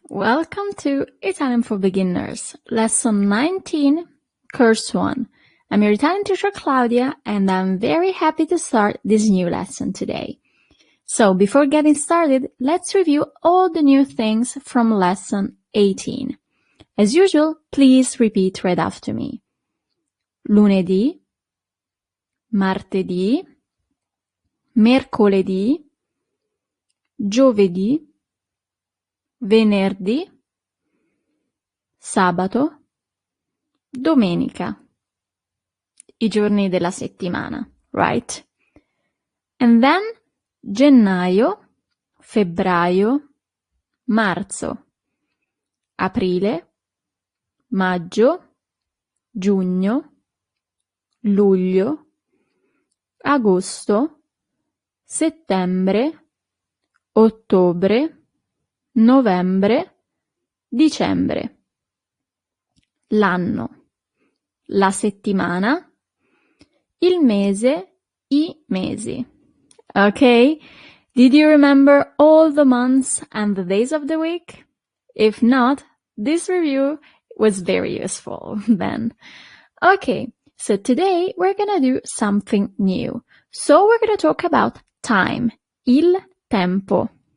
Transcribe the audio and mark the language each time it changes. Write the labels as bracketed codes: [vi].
[en] Welcome to Italian for Beginners, lesson 19, course 1. I'm your Italian teacher Claudia and I'm very happy to start this new lesson today. So before getting started, let's review all the new things from lesson 18. As usual, please repeat right after me. [it] Lunedì, martedì, mercoledì, giovedì, venerdì, sabato, domenica. I giorni della settimana, [en] right? And then [it] gennaio, febbraio, marzo, aprile, maggio, giugno, luglio, agosto, settembre, ottobre, novembre, dicembre. L'anno, la settimana, il mese, i mesi. [en] Okay? Did you remember all the months and the days of the week? If not, this review was very useful then. Okay, so today we're gonna do something new. So we're gonna talk about time, il tempo.